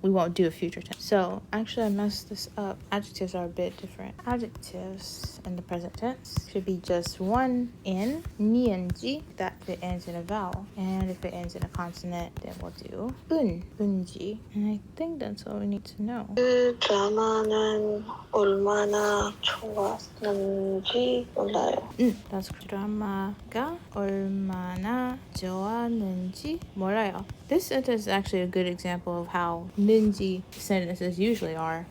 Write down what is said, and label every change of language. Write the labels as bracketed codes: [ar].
[en] We won't do a future tense. So actually I messed this up. Adjectives are a bit different. Adjectives in the present tense should be just one in, 니은지, that if it ends in a vowel. And if it ends in a consonant, then we'll do 은지. And I think that's all we need to know. [ko] 그 드라마는 얼마나 좋았는지 몰라요. That's 드라마가 얼마나 좋았는지 몰라요. [en] This sentence is actually a good example of how 는지 sentences usually are.